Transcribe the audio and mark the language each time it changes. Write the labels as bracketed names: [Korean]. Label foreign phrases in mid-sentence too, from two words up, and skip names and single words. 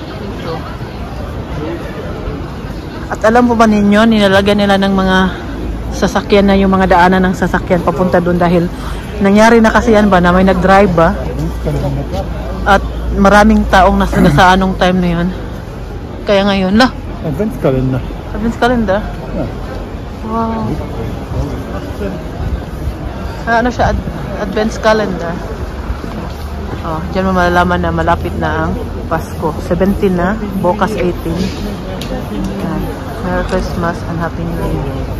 [Filipino] At alam po ba ninyo, nilalagyan nila ng mga sasakyan na yung mga daanan ng sasakyan papunta doon dahil nangyari na kasi yan ba na may nag-drive ba? At maraming taong nasa anong time na yun. Kaya ngayon, [German] Adventskalender. Adventskalender? [English] Yeah. [Filipino] Wow. Ano siya? [German] Adventskalender. [Filipino] Oh, diyan mo malalaman na malapit na ang Pasko. 17 na, bukas 18. Yan. [English] Merry Christmas and Happy New Year.